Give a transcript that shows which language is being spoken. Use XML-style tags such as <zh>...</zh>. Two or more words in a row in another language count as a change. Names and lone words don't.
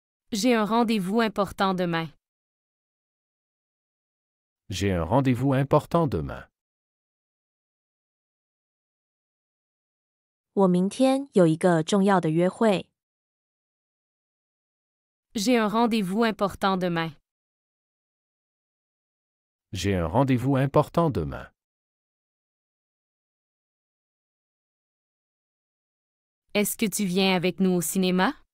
<fr>J'ai un rendez-vous important demain. J'ai un rendez-vous important demain.</fr> <zh>我明天有一个重要的约会。</zh> <fr>J'ai un rendez-vous important demain. J'ai un rendez-vous important demain. Est-ce que tu viens avec nous au cinéma?</fr>